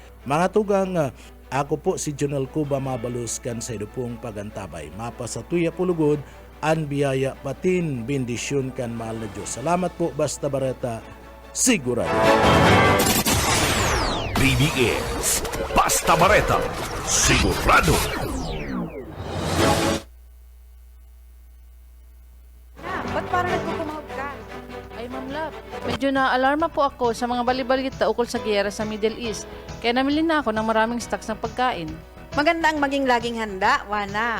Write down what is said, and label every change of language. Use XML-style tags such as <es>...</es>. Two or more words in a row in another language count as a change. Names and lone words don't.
<bik>Mga tugang, ako po si Jonel Cuba mabaluskan sa idupong pagantabay. Mapa sa tuya pulugod, an biyaya patin, bendisyon kan mahal na Diyos. Salamat po, Basta Bareta, sigurado. BBS Basta Bareta, sigurado.</bik> <tl>Ba't parang nagkukumahog ka? Ay, Ma'am Love, medyo na-alarma po ako sa mga balibalita ukol sa giyera sa Middle East. Kaya namili na ako ng maraming stocks ng pagkain. Maganda ang maging laging handa, Wana.</tl>